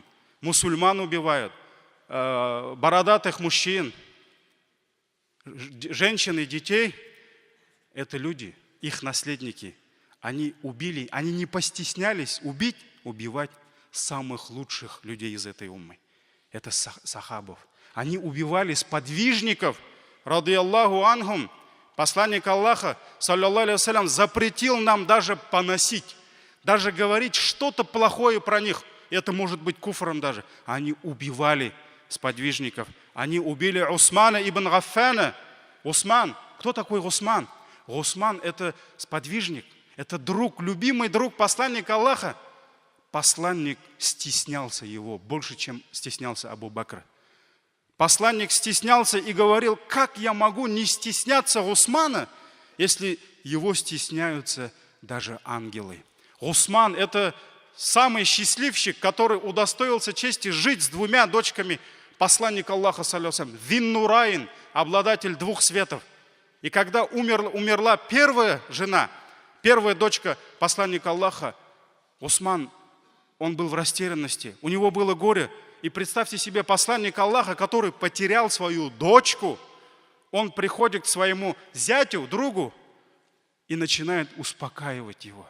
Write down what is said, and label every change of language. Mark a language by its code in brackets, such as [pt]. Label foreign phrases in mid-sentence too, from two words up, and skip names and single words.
[ru] Мусульман убивают, бородатых мужчин, женщин и детей. Это люди, их наследники. Они убили, они не постеснялись убивать самых лучших людей из этой уммы. Это сахабов. Они убивали сподвижников, [ar] رضي الله عنهم. [ru] Посланник Аллаха, [ar] صلى الله عليه وسلم, [ru] запретил нам даже поносить, даже говорить что-то плохое про них. Это может быть куфром даже. Они убивали сподвижников. Они убили Усмана ибн Гаффана. Усман. Кто такой Усман? Усман – это сподвижник, это друг, любимый друг посланника Аллаха. Посланник стеснялся его больше, чем стеснялся Абу Бакра. Посланник стеснялся и говорил: как я могу не стесняться Усмана, если его стесняются даже ангелы. Усман – это самый счастливчик, который удостоился чести жить с двумя дочками посланника Аллаха, [ar] صلى الله عليه وسلم, [ru] Вин-Нурайн, обладатель двух светов. И когда умерла первая жена, первая дочка посланника Аллаха, Усман, он был в растерянности, у него было горе. И представьте себе посланника Аллаха, который потерял свою дочку, он приходит к своему зятю, другу, и начинает успокаивать его.